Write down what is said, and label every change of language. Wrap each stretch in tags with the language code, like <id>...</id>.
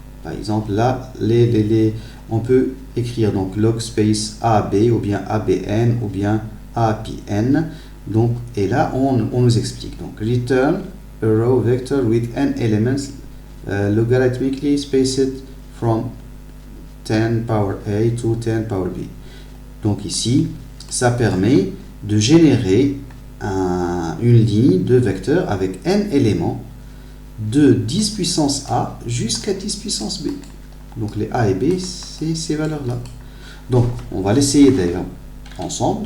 <fr>Par exemple, là, on peut écrire donc log space AAB ou bien ABN ou bien APN. Donc, et là, on nous explique.</fr> <en>Donc, return a row vector with n elements logarithmically spaced from 10 power A to 10 power B.</en> <fr>Donc ici, ça permet de générer une ligne de vecteurs avec n éléments de 10 puissance A jusqu'à 10 puissance B. Donc les A et B, c'est ces valeurs-là. Donc on va l'essayer d'ailleurs ensemble.</fr>